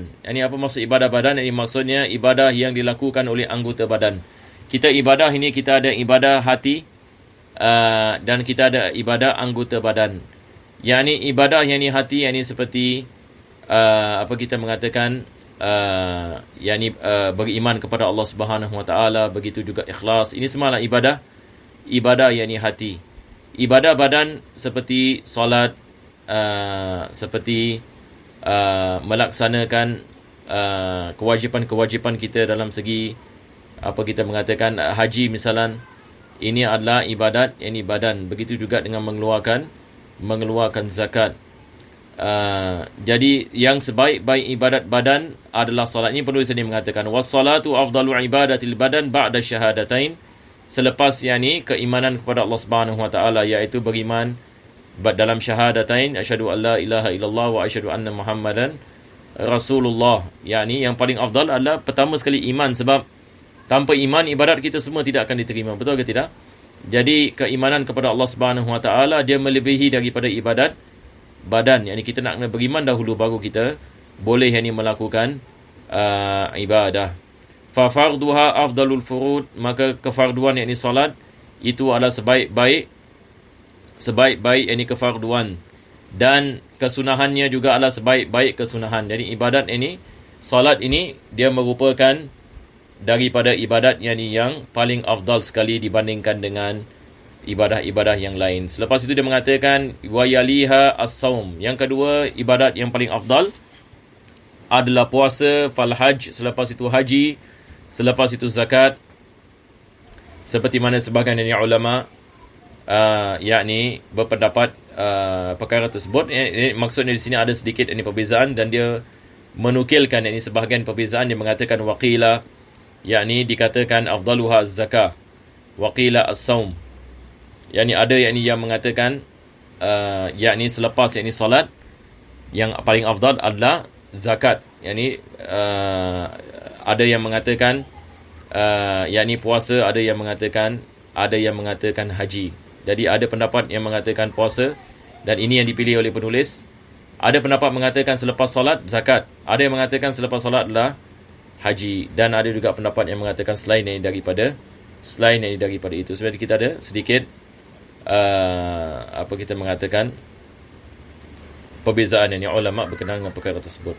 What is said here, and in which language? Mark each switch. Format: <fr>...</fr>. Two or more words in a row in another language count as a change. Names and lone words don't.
<ms>Ini apa maksud ibadah badan? Ini maksudnya ibadah yang dilakukan oleh anggota badan. Kita ibadah ini, kita ada ibadah hati dan kita ada ibadah anggota badan. Yang ini ibadah yang ini hati, yang ini seperti apa kita mengatakan beriman kepada Allah</ms> <ar>سبحانه وتعالى,</ar> <ms>begitu juga ikhlas. Ini semualah ibadah yang ini hati. Ibadah badan seperti solat, seperti melaksanakan kewajipan-kewajipan kita dalam segi apa kita mengatakan haji misalan. Ini adalah ibadat yang ini badan. Begitu juga dengan mengeluarkan zakat. Jadi yang sebaik-baik ibadat badan adalah salat. Ini penulis ini mengatakan</ms> <ar>والصلاة أفضل عبادات البدن بعد الشهادتين.</ar> <ms>Selepas yakni keimanan kepada Allah</ms> <ar>سبحانه وتعالى,</ar> <ms>iaitu beriman dalam syahadatain,</ms> <ar>أشهد أن لا إله إلا الله وأشهد أن محمدا رسول الله.</ar> <ms>Yakni yang paling afdal adalah pertama sekali iman, sebab tanpa iman ibadat kita semua tidak akan diterima. Betul ke tidak? Jadi keimanan kepada Allah</ms> <ar>سبحانه وتعالى</ar> <ms>dia melebihi daripada ibadat badan. Yang kita nak kena beriman dahulu baru kita boleh melakukan ibadah.</ms> <ar>ففرضها أفضل الفروض,</ar> <ms>maka kefarduan yakni solat itu adalah sebaik-baik kefarduan, dan kesunahannya juga adalah sebaik-baik kesunahan. Jadi ibadat ini, solat ini dia merupakan daripada ibadat yang paling afdal sekali dibandingkan dengan ibadah-ibadah yang lain. Selepas itu dia mengatakan</ms> <ar>ويليها الصوم.</ar> <ms>Yang kedua ibadat yang paling afdal adalah puasa,</ms> <ar>فالحج,</ar> <ms>selepas itu haji, selepas itu zakat. Seperti mana sebahagian dari ulama yakni berpendapat perkara tersebut. Maksudnya di sini ada sedikit perbezaan, dan dia menukilkan sebahagian perbezaan. Dia mengatakan waqila, yakni dikatakan</ms> <ar>أفضلها الزكاة، وقيل الصوم.</ar> <ms>Yakni ada yang mengatakan yakni selepas salat yang paling afdal adalah zakat. Yakni ada yang mengatakan yakni puasa, ada yang mengatakan haji. Jadi ada pendapat yang mengatakan puasa, dan ini yang dipilih oleh penulis. Ada pendapat mengatakan selepas solat zakat, ada yang mengatakan selepas solat adalah haji, dan ada juga pendapat yang mengatakan selain daripada itu. Sebenarnya kita ada sedikit apa kita mengatakan perbezaan ulama berkenaan dengan perkara tersebut.</ms>